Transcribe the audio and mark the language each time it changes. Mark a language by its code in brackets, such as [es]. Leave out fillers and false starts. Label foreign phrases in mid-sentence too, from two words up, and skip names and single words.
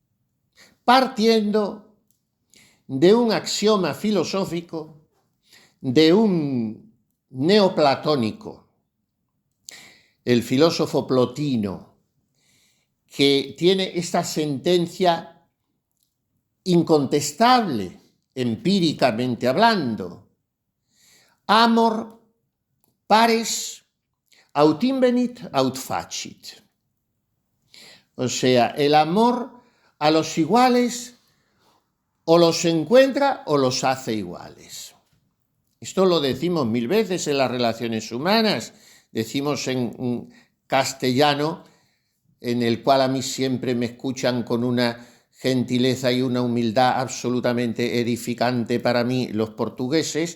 [es] partiendo de un axioma filosófico, de un neoplatónico, el filósofo Plotino, que tiene esta sentencia incontestable, empíricamente hablando: [la] amor pares aut invenit aut facit. [es] O sea, el amor a los iguales o los encuentra o los hace iguales. Esto lo decimos mil veces en las relaciones humanas, decimos en castellano, en el cual a mí siempre me escuchan con una gentileza y una humildad absolutamente edificante para mí los portugueses.